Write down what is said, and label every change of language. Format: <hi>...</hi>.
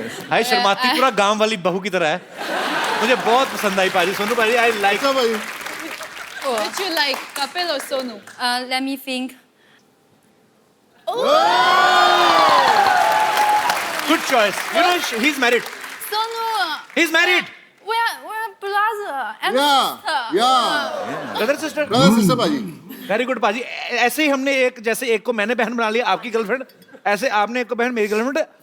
<hi>हाय शर्माती पूरा गांव वाली बहू की तरह है. मुझे बहुत पसंद आई पाजी. सोनू पाजी,</hi> <en>I like.</en> <hi>अच्छा भाई.</hi> <en>Which you like, Kapil or Sonu? Let me think. Good choice. You know he's married. Sonu, He's married. we're brother and Yeah. sister. Yeah. Brother sister. Brother sister पाजी. Very good पाजी.</en> <hi>ऐसे ही हमने एक जैसे एक को मैंने बहन बना लिया आपकी गर्लफ्रेंड, ऐसे आपने एक को बहन मेरी गर्लफ्रेंड.</hi>